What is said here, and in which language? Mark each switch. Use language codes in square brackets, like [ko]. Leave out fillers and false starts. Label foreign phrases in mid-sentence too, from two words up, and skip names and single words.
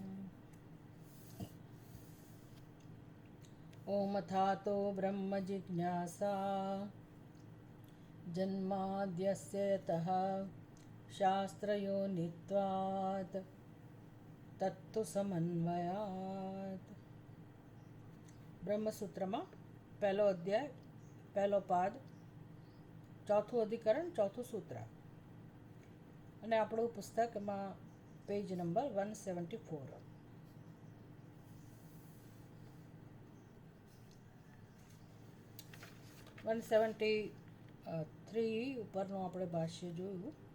[sa] ॐ अथातो ब्रह्मजिज्ञासा जन्माद्यस्य यतः शास्त्रयोनित्वात् तत्तु समन्वयात्। [gu] ब्रह्मसूत्રમાં પહેલો અધ્યાય, પહેલો પાદ, ચોથું અધિકરણ, ચોથું સૂત્ર. અને આપણું પુસ્તકમાં [en] page number [gu] 174. ઉપરનું આપણે ભાષ્ય જોયું.